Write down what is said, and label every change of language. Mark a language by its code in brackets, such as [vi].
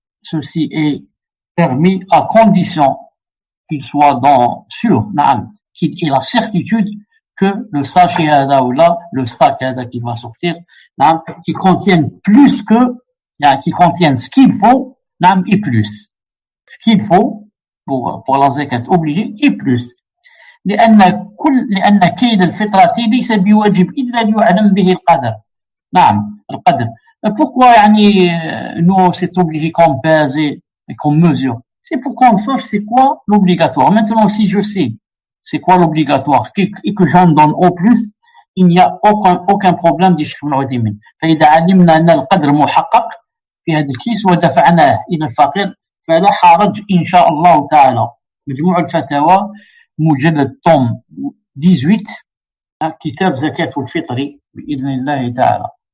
[fr] Ceci est permis à condition qu'il soit sûr, qu'il ait la certitude que le sachet [ar] hada [fr] ou là, le sac hada qui va sortir, qui contienne plus qui contienne ce qu'il faut, et plus. Ce qu'il faut pour la zakat obligé et plus. [ar] لأن كيد الفطرة ليس بواجب إلا ليعلم به القدر. القدر. [fr] Pourquoi nous c'est obligé qu'on pèse et qu'on mesure? C'est pour qu'on sache c'est quoi l'obligatoire. Maintenant, si je sais c'est quoi l'obligatoire et que j'en donne au plus, il n'y a aucun problème, dit Cheikh Ibn Uthaymin. [ar] فإذا علمنا أن القدر محقق في هذا الكيس ودفعناه إلى الفقير فلا حرج إن شاء الله تعالى. مجموع الفتاوى مجلد توم 18 كتاب زكاة الفطر بإذن الله تعالى.